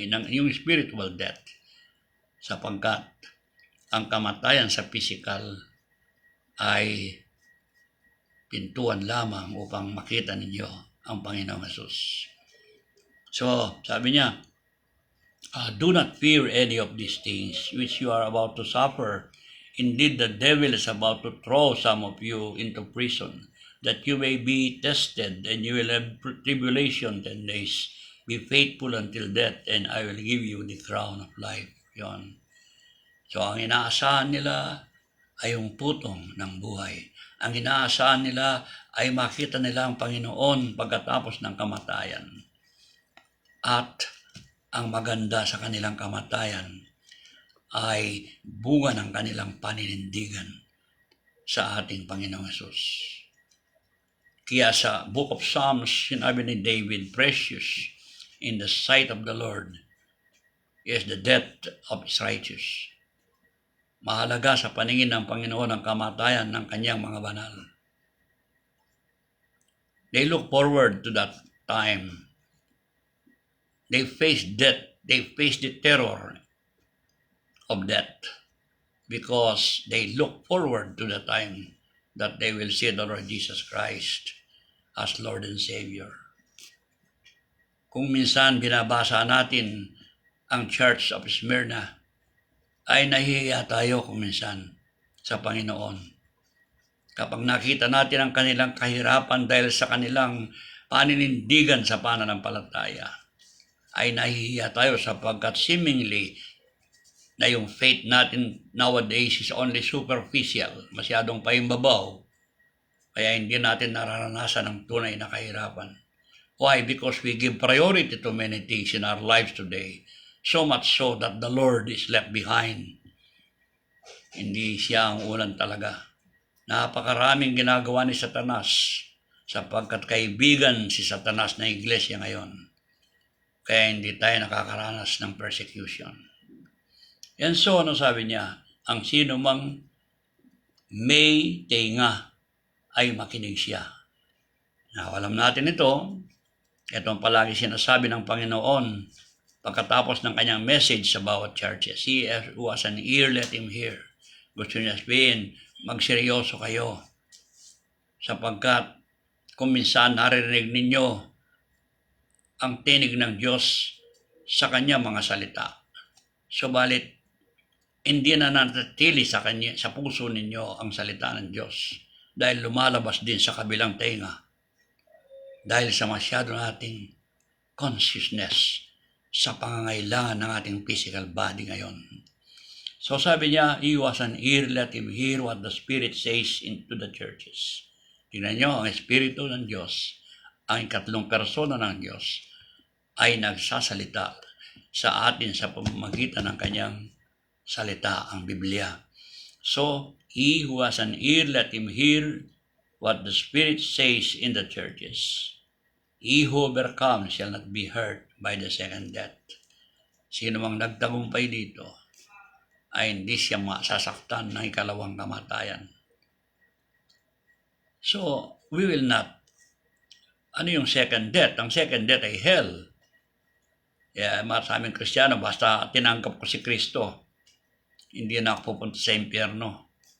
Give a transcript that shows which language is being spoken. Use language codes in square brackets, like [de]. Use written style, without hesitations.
[tl] iyong spiritual death, sapagkat ang kamatayan sa physical ay pintuan lamang upang makita ninyo ang Panginoong Jesus. [en] So, [tl] sabi niya, [en] do not fear any of these things which you are about to suffer. Indeed, the devil is about to throw some of you into prison, that you may be tested, and you will have tribulation 10 days. Be faithful until death, and I will give you the crown of life. [tl] Yon. So, ang inaasahan nila ay yung putong ng buhay. Ang inaasahan nila ay makita nila ang Panginoon pagkatapos ng kamatayan. At ang maganda sa kanilang kamatayan ay bunga ng kanilang paninindigan sa ating Panginoong Hesus. Kaya sa [en] Book of Psalms, [tl] sinabi ni David, [en] precious in the sight of the Lord is the death of his righteous. [tl] Mahalaga sa paningin ng Panginoon ang kamatayan ng kanyang mga banal. [en] They look forward to that time. They face death. They face the terror of death because they look forward to the time that they will see the Lord Jesus Christ as Lord and Savior. [tl] Kung minsan binabasa natin ang Church of Smyrna, ay nahihiya tayo kung minsan sa Panginoon. Kapag nakita natin ang kanilang kahirapan dahil sa kanilang paninindigan sa pananampalataya, ay nahihiya tayo sapagkat seemingly na yung faith natin [en] nowadays is only superficial, [tl] masyadong paimbabaw, kaya hindi natin nararanasan ang tunay na kahirapan. [en] Why? Because we give priority to many things in our lives today, so much so that the Lord is left behind. [tl] Hindi siya ang ulan talaga. Napakaraming ginagawa ni Satanas sapagkat kaibigan si Satanas na iglesia ngayon. Kaya hindi tayo nakakaranas ng persecution. [en] And so, [tl] ano sabi niya? Ang sino mang may tenga ay makinig siya. Now, alam natin ito. Ito ang palagi sinasabi ng Panginoon pagkatapos ng kanyang message sa bawat churches. [en] He who has an ear, let him hear. [tl] Gusto niya sabihin, magseryoso kayo. Sapagkat kung minsan naririnig ninyo ang tinig ng Diyos sa kanya mga salita. Subalit, hindi na nanatili sa puso ninyo ang salita ng Diyos dahil lumalabas din sa kabilang tenga dahil sa masyado nating consciousness sa pangangailangan ng ating physical body ngayon. [en] So [tl] sabi niya, [en] he who has an ear, let him hear what the Spirit says into the churches. [tl] Tingnan niyo, ang Espiritu ng Diyos, ang ikatlong persona ng Diyos, ay nagsasalita sa atin sa pamamagitan ng kanyang salita, ang Biblia. [en] So, he who has an ear, let him hear what the Spirit says in the churches. He who overcomes shall not be hurt by the second death. [tl] Sino mang nagtagumpay dito ay hindi siya masasaktan ng ikalawang kamatayan. [en] So, we will not. [tl] Ano yung second death? Ang second death ay hell. Kaya sa aming Kristiyano, basta tinanggap ko si Kristo, hindi na ako pupunta sa impyerno.